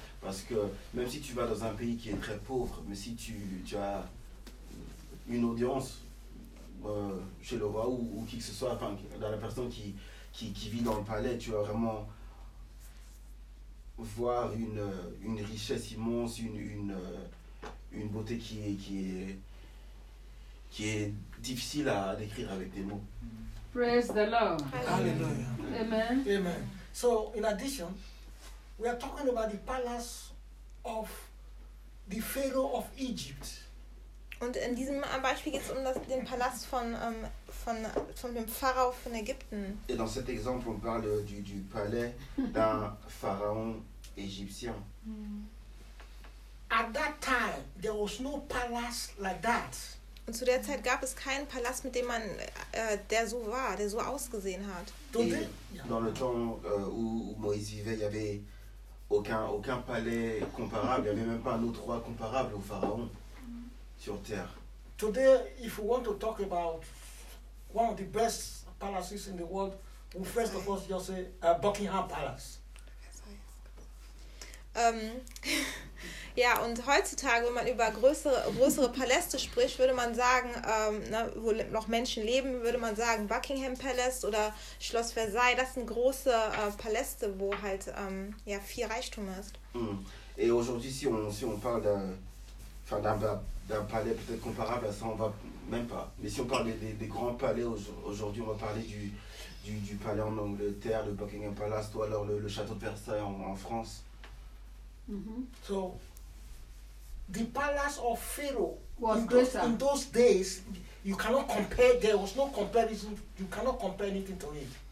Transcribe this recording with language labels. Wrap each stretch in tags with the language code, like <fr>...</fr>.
<fr>Parce que même si tu vas dans un pays qui est très pauvre, mais si tu as une audience chez le roi ou qui que ce soit, enfin, dans la personne qui vit dans le palais, tu vas vraiment voir une richesse immense, une beauté qui est difficile à décrire avec des mots.</fr> <en>Praise the Lord.</en> <fr>Alléluia.</fr> <en>Amen. Amen. So, in addition, we are talking about the palace of the Pharaoh of Egypt.</en> <de>Und in diesem Beispiel geht es um den Palast von dem Pharao von Ägypten.</de> <fr>Et dans cet exemple, on parle du palais d'un pharaon égyptien.</fr> <en>At that time, there was no palace like that.</en> <de>Und zu der Zeit gab es keinen Palast, mit dem man der so war, der so ausgesehen hat.</de> <fr>Et dans le temps où Moïse vivait, il y avait aucun palais comparable, il n'y avait même pas un autre roi comparable au pharaon sur terre.</fr> <en>Today, if we want to talk about one of the best palaces in the world, we first of all just say Buckingham Palace.</en> <de>Ja, und heutzutage, wenn man über größere Paläste spricht, würde man sagen, wo noch Menschen leben, würde man sagen Buckingham Palace oder Schloss Versailles, das sind große Paläste, wo halt viel Reichtum ist.</de> <fr>Et aujourd'hui, si on parle d'un palais peut-être comparable à ça, on va même pas. Mais si on parle des grands palais aujourd'hui, on va parler du palais en Angleterre, le Buckingham Palace ou alors le château de Versailles en France.</fr> <en>So, the palace of Pharaoh in those days, you cannot compare. There was no comparison. You cannot compare anything to it.</en>